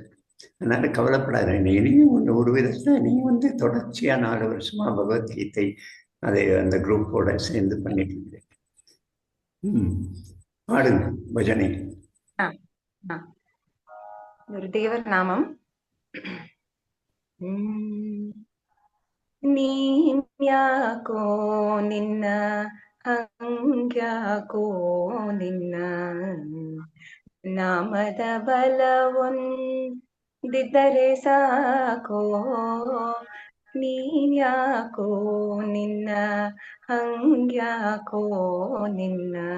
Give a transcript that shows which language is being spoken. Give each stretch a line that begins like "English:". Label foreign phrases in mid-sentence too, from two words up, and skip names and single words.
Tamil: அதனால கவலைப்படாத. நீ ஒரு விதத்தில் நீ வந்து தொடர்ச்சியா 4 வருஷமா பகவத்கீதை அதை அந்த குரூப்போட சேர்ந்து பண்ணிட்டு இருக்கேன். பாடுங்க பஜனை. ஒரு தேவர் நாமம்.
Kannada: ನೀನ್ಯಾಕೋ ನಿನ್ನ ಹಂಗ್ಯಾಕೋ ನಿನ್ನ ನಾಮದ ಬಲವೊಂದಿದ್ದರೆ ಸಾಕೋ ನೀನ್ಯಾಕೋ ನಿನ್ನ ಹಂಗ್ಯಾಕೋ ನಿನ್ನ